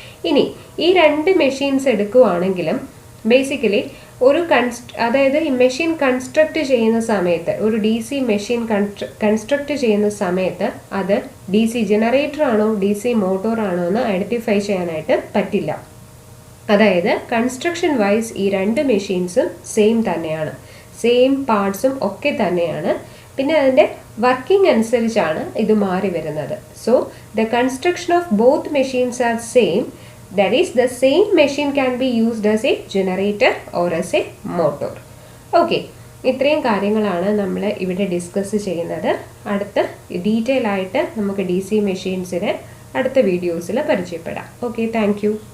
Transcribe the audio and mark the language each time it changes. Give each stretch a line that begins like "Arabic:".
Malayalam: ഇനി ഈ 2 machines എടുക്കുകയാണെങ്കിലും basically ഒരു അതായത് ഈ മെഷീൻ കൺസ്ട്രക്ട് ചെയ്യുന്ന സമയത്ത്, ഒരു DC മെഷീൻ കൺസ്ട്രക്ട് ചെയ്യുന്ന സമയത്ത് അത് DC ജനറേറ്റർ ആണോ DC മോട്ടോർ ആണോ എന്ന് ഐഡൻറ്റിഫൈ ചെയ്യാനായിട്ട് പറ്റില്ല. അതായത് കൺസ്ട്രക്ഷൻ വൈസ് ഈ 2 മെഷീൻസും സെയിം തന്നെയാണ്, സെയിം പാർട്സും ഒക്കെ തന്നെയാണ്. പിന്നെ അതിൻ്റെ വർക്കിംഗ് അനുസരിച്ചാണ് ഇത് മാറി വരുന്നത്.
English: So the construction of both machines are same. That is, the same machine can be used as a generator or as a motor. Okay,
Malayalam: ഇത്രയും കാര്യങ്ങളാണ് നമ്മൾ ഇവിടെ ഡിസ്കസ് ചെയ്യുന്നത്. അടുത്ത ഡീറ്റെയിൽ ആയിട്ട് നമുക്ക് DC മെഷീൻസിനെ അടുത്ത വീഡിയോസിൽ പരിചയപ്പെടാം. Okay, thank you.